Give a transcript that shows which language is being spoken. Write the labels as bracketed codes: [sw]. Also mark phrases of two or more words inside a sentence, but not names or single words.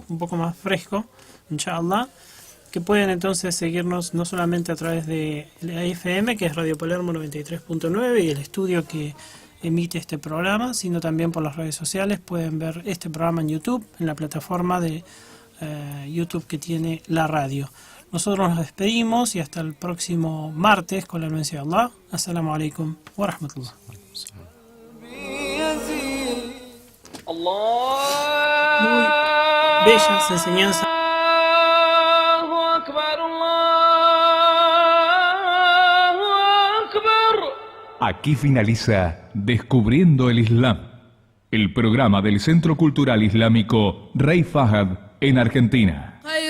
[es] Un poco más fresco, inshallah, que pueden entonces seguirnos no solamente a través de la FM, que es Radio Palermo 93.9, y el estudio que emite este programa, sino también por las redes sociales. Pueden ver este programa en YouTube, en la plataforma de YouTube que tiene la radio. Nosotros nos despedimos y hasta el próximo martes con la anuencia de Allah. [ar] السلام عليكم ورحمة الله. [es] Muy bellas enseñanzas. Aquí finaliza Descubriendo el Islam, el programa del Centro Cultural Islámico Rey Fahad en Argentina.